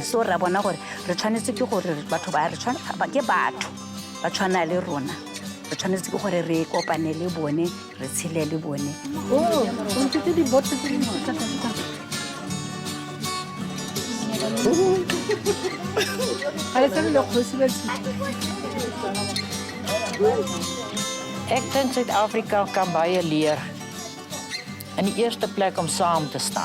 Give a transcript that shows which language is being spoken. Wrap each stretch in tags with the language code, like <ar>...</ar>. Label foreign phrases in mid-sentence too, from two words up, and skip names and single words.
<tn>So ra bona gore re tshwanetse ke gore batho ba re tshwana ba ke batho ba tshwana le rona. Re tshwanetse ke gore re kopane le bone re tshele le bone. Oh, ntse di botte di</tn> <af>Ek dink Suid-Afrika kan baie leer. In die eerste plek om saam te staan.</af>